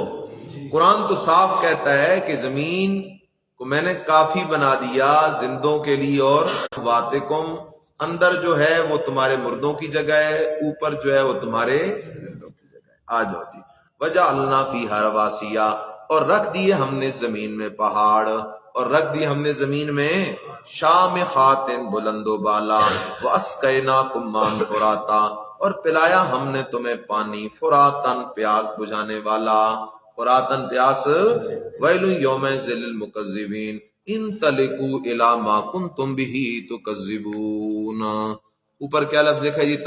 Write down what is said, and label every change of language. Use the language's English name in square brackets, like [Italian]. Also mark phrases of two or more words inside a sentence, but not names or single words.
[Urdu] قرآن تو صاف کہتا ہے کہ زمین تو میں نے کافی بنا دیا زندوں کے لیے اور واتکم، اندر جو ہے وہ تمہارے مردوں کی جگہ ہے، اوپر جو ہے وہ تمہارے زندوں کی جگہ ہے۔ آ جاؤ جی، [Arabic] وجعلنا فیہا رواسیا، [Urdu] اور رکھ دیے ہم نے زمین میں پہاڑ، اور رکھ دیے ہم نے زمین میں شامخات بلند و بالا، [Arabic] واسقیناکم ماء فراتا، [Urdu] اور پلایا ہم نے تمہیں پانی فراتن پیاس بجھانے والا، فراتن پیاس، [Arabic] ویل یومئذ للمکذبین انطلقوا الی ما کنتم بہ تکذبون۔ [Urdu] اوپر کیا لفظ لکھا ہے جی؟